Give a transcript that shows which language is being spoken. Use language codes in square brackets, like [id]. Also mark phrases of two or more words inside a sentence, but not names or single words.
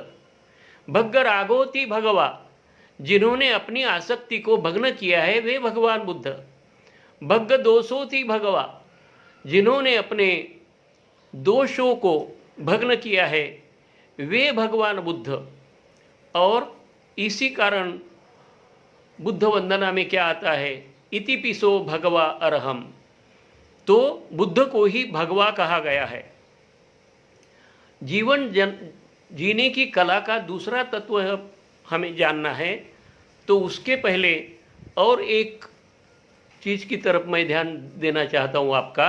[pi] भग्ग रागोति भगवा, [hi] जिन्होंने अपनी आसक्ति को भग्न किया है, वे भगवान बुद्ध। [pi] भग्ग दोषोति भगवा, [hi] जिन्होंने अपने दोषों को भग्न किया है, वे भगवान बुद्ध। और इसी कारण बुद्ध वंदना में क्या आता है? [pi] इति पिसो भगवा अरहम। [hi] तो बुद्ध को ही भगवा कहा गया है। जीवन जीने की कला का दूसरा तत्व हमें जानना है, तो उसके पहले और एक चीज़ की तरफ मैं ध्यान देना चाहता हूँ आपका।